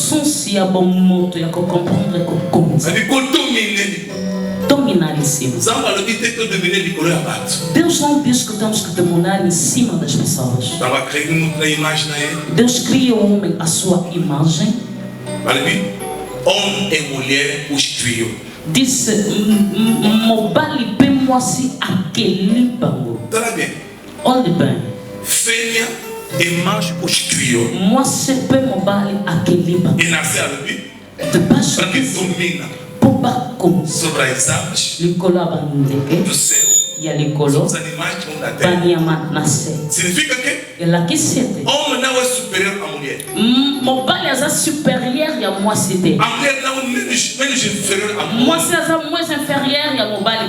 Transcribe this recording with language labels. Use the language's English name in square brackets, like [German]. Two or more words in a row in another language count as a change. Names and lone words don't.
[Portuguese] Dominar em cima. Deus não diz que temos que dominar em cima das pessoas. Deus cria o homem à sua imagem. Homem e mulher os criou. Disse: [Lingala] mobali pe moi si aquele bango. [Portuguese] Olhe bem. Fêmea e macho os criou. [Lingala] Moi se pe mobali aquele bango. [Portuguese] E nasceu para que domina sobre as aves do céu, sobre os animais que vão da terra. Significa que homem não é superior à mulher. A mulher não é menos inferior à mulher.